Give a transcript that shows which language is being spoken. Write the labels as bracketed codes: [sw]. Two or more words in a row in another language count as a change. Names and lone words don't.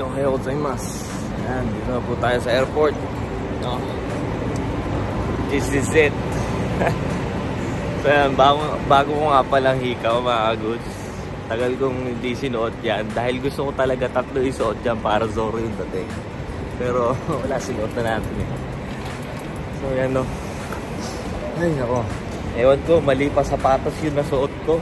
[ja] おはようございます. [tl] Ayan, dito na po tayo sa airport. [en] No? This is it. [tl] So yan, bago ko nga palang hikaw mga goods. Tagal kong hindi sinuot yan. Dahil gusto ko talaga tatlo isuot yan para Zoro yung dating. Pero wala, sinuot na natin eh. So yan no. Ay nako. Ewan ko, mali pa sapatos yun na suot ko.